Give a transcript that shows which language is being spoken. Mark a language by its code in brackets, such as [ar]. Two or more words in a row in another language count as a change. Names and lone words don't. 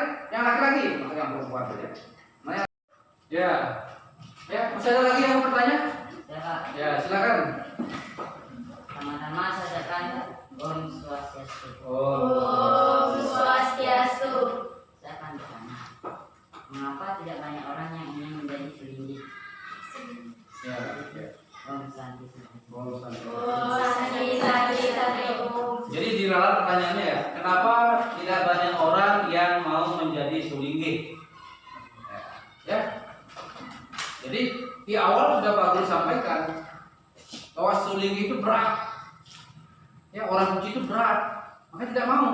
[id] Yang laki-laki, masa yang perempuan saja. Ya, masih ada lagi yang mau bertanya? Ya Pak, Ya, silakan. sama-sama saya ucapkan [ban] Om Swastiastu. Om Swastiastu. [id] Saya akan bertanya, mengapa tidak banyak orang yang ingin menjadi sulingge? Ya. [ban] Om Santi. Om Santi. [id] Jadi di dalam pertanyaannya ya, kenapa tidak banyak orang yang mau menjadi sulingge? Ya. Jadi di awal sudah Pak Guru sampaikan bahwa sulingge itu berat. Ya, orang suci itu berat, makanya tidak mau.